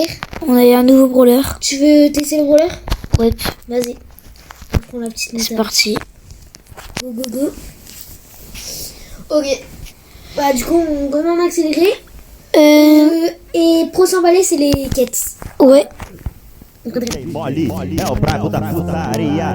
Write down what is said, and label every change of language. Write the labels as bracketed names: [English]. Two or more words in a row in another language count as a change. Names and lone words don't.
[French] On a eu un nouveau brawler. Tu veux tester le brawler? Ouais. Vas-y. On prend la petite C'est parti. [English] Go go go. [French] Ok. Bah du coup, on commence à accélérer. Et prochain balai, c'est les quêtes. Ouais. [Portuguese] Mole é o brabo da putaria.